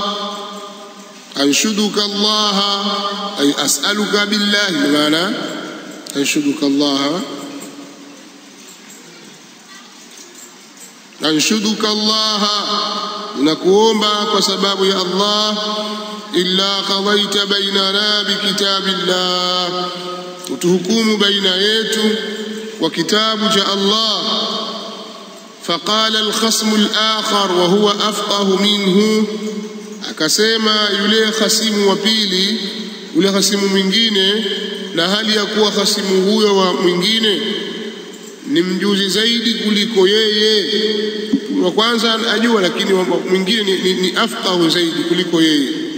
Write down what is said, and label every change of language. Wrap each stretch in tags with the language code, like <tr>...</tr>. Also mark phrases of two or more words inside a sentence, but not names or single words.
<ar>أنشدك الله أي أسألك بالله, maana أنشدك الله، أنشدك الله,</ar> <sw>ninakuomba kwa sababu ya Allah.</sw> <ar>إلا قضيت بيننا بكتاب الله,</ar> <sw>utuhukumu baina yetu kwa kitabu cha Allah.</sw> <ar>فقال الخصم الآخر وهو أفقه منه,</ar> <sw>akasema yule khasimu wa pili, yule khasimu mwingine, na hali ya kuwa khasimu huyo wa mwingine ni mjuzi zaidi kuliko yeye. Wa kwanza ajua, lakini mwingine ni afqahu zaidi kuliko yeye.</sw>